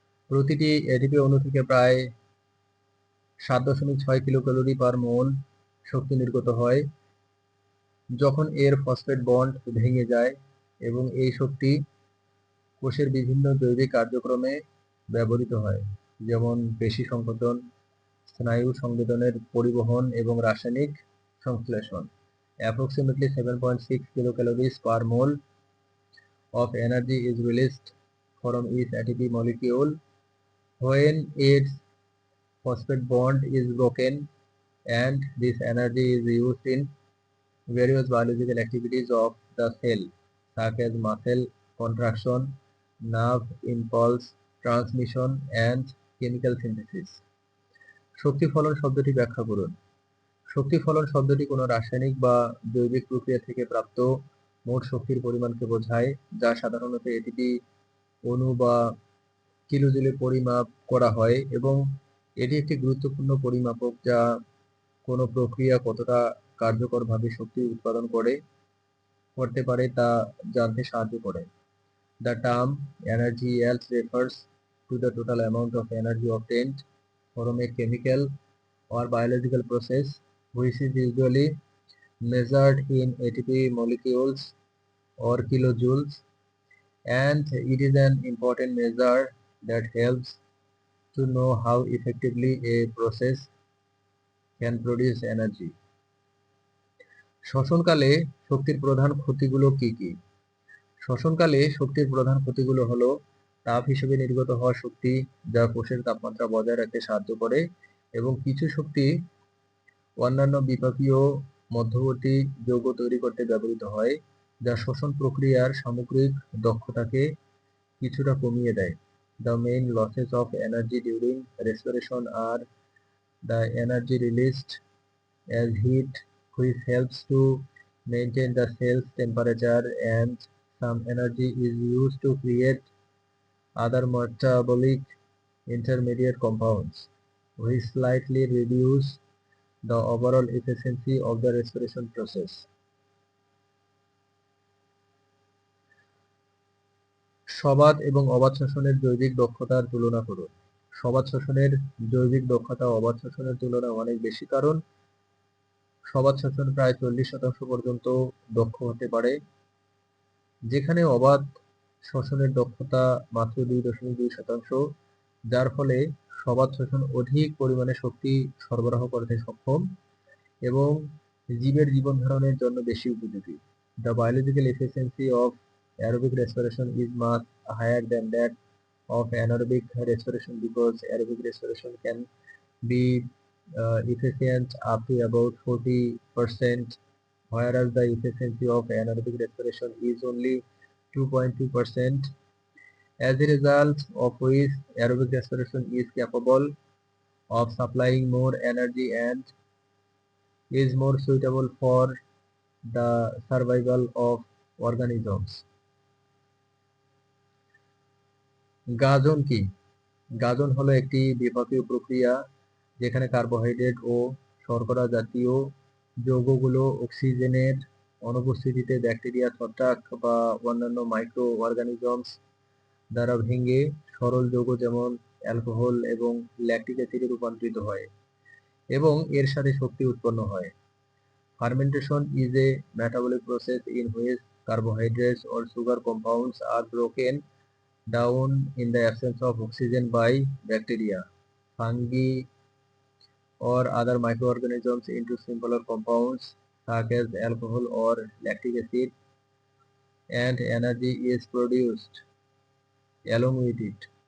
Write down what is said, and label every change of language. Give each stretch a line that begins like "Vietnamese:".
Bangla: প্রতিটি এটিপি অণু থেকে প্রায় 7.6 কিলোক্যালোরি পার মোল শক্তি নির্গত হয় যখন এর ফসফেট বন্ড ভেঙে যায়, এবং এই শক্তি কোষের বিভিন্ন জৈবিক কার্যক্রমে ব্যবহৃত হয়, যেমন পেশি সংকোচন, স্নায়ু সংবেদনের পরিবহন এবং রাসায়নিক সংশ্লেষণ।
English: Approximately 7.6 kilocalories per mole of energy is released from each ATP molecule when its phosphate bond is broken, and this energy is used in various biological activities of the cell, such as muscle contraction, nerve impulse transmission, and chemical synthesis.
Bangla: শক্তি ফলন শব্দটি ব্যাখ্যা করুন। শক্তি ফলন শব্দটি কোনো রাসায়নিক বা জৈবিক প্রক্রিয়া থেকে প্রাপ্ত মোট শক্তির পরিমাণকে বোঝায়, যা সাধারণত এটিপি অণু বা কিলোজুলে পরিমাপ করা হয়, এবং এটি একটি গুরুত্বপূর্ণ পরিমাপক যা কোনো প্রক্রিয়া কতটা কার্যকরভাবে শক্তি উৎপাদন করতে পারে তা জানতে সাহায্য করে।
English: The term energy yield refers to the total amount of energy obtained from a chemical or biological process, which is usually measured in ATP molecules or kilojoules, and it is an important measure that helps to know how effectively a process can produce energy.
Bangla: শ্বসনকালে শক্তির প্রধান ক্ষতিগুলো কি কি? শ্বসনকালে শক্তির প্রধান ক্ষতিগুলো হলো তাপ হিসেবে নির্গত হওয়া শক্তি, যা কোষের তাপমাত্রা বজায় রাখতে সাহায্য করে, এবং কিছু শক্তি অন্যান্য বিপাকীয় মধ্যবর্তী যৌগ তৈরি করতে ব্যবহৃত হয়, যা শ্বসন প্রক্রিয়ার সামগ্রিক দক্ষতাকে কিছুটা কমিয়ে দেয়।
English: The main losses of energy during respiration are the energy released as heat, which helps to maintain the cell's temperature, and some energy is used to create other metabolic intermediate compounds, which slightly reduce the overall efficiency of the respiration process.
Bangla: সবাত এবং অবাত শ্বসনের জৈবিক দক্ষতার তুলনা করুন। সবাত শ্বসনের জৈবিক দক্ষতা অবাত শ্বসনের তুলনায় অনেক বেশি, কারণ সবাত শ্বসন প্রায় 40% পর্যন্ত দক্ষ হতে পারে, যেখানে অবাত শ্বসনের দক্ষতা মাত্র 2.2%, যার ফলে সবাত শ্বসন অধিক পরিমাণে শক্তি সরবরাহ করতে সক্ষম এবং জীবের জীবন ধারণের জন্য বেশি উপযোগী।
English: The biological efficiency of aerobic respiration is much higher than that of anaerobic respiration, because aerobic respiration can be efficient up to about 40%, whereas the efficiency of anaerobic respiration is only 2.2%, as a result of which aerobic respiration is capable of supplying more energy and is more suitable for the survival of organisms.
Bangla: Gajan কি? গাজন হলো একটি বিপাকীয় প্রক্রিয়া যেখানে carbohydrate ও শর্করা জাতীয় যৌগগুলো অক্সিজেনের অনুপস্থিতিতে ব্যাকটেরিয়া, ছত্রাক বা অন্যান্য মাইক্রো অর্গানিজমস দ্বারা ভেঙে সরল যৌগ যেমন অ্যালকোহল এবং ল্যাকটিক অ্যাসিডে রূপান্তরিত হয় এবং এর সাথে শক্তি উৎপন্ন হয়।
English: Fermentation is a metabolic process in which carbohydrates or sugar compounds are broken down in the absence of oxygen by bacteria, fungi, or other microorganisms into simpler compounds such as alcohol or lactic acid, and energy is produced along with it.